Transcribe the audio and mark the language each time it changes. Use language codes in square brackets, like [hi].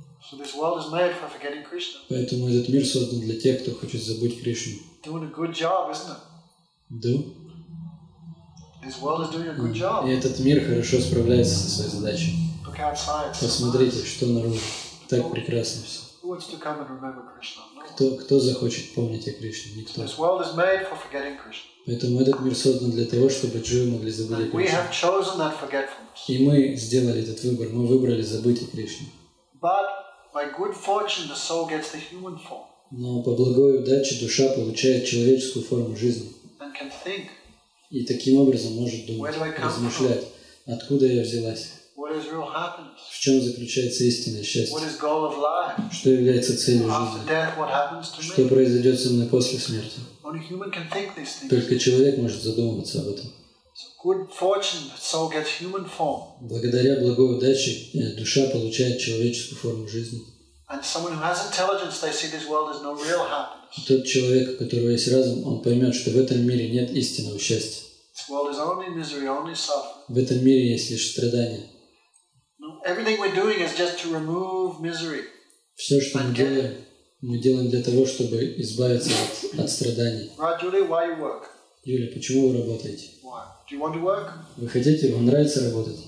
[en] So this world is made for forgetting Krishna. [ru] Поэтому этот мир создан для тех, кто хочет забыть Кришну. [en] Doing a good job, isn't it? [ru] Да? [en] This world is doing a good job. [ru] И этот мир хорошо справляется со своей задачей. [en] Look outside. [ru] Посмотрите, что наружу. Так прекрасно все. [en] Who wants to come and remember Krishna? No. [ru] Кто захочет помнить о Кришне? Никто. [en] This world is made for forgetting Krishna. [ru] Поэтому этот мир создан для того, чтобы дживы могли забыть о [en] And we [ru] Кришне. [en] have chosen that forgetfulness. [ru] И мы сделали этот выбор. Мы выбрали забыть о Кришне. [en] But by good fortune, the soul gets the human form [ru] Но по благой удаче душа получает человеческую форму жизни. [en] and can think, [ru] И таким образом может думать, [en] Where do I come [ru] размышлять, откуда я взялась, [en] what is real happiness? [ru] в чем заключается истинное [en] What [ru] счастье, [en] is goal of life? [ru] что является целью [en] After [ru] жизни, [en] death, what happens to [ru] что [en] me? [ru] произойдет со мной после смерти. [en] Only human can think these things. [ru] Только человек может задумываться об этом. [en] So good fortune, the soul gets human form. [ru] Благодаря благой удаче душа получает человеческую форму жизни. [en] And someone who has intelligence, they see this world as no real happiness. [ru] Тот человек, у которого есть разум, он поймет, что в этом мире нет истинного счастья. [en] This world is only misery, only suffering. [ru] В этом мире есть лишь страдания. [en] No, everything we're doing is just to remove misery. [ru] Все, что мы делаем для того, чтобы избавиться от страданий. [en] Right, Julia? Why you work? [ru] Юля, почему вы работаете? [en] Why? Do you want to work? [ru] Вы хотите, вам нравится работать?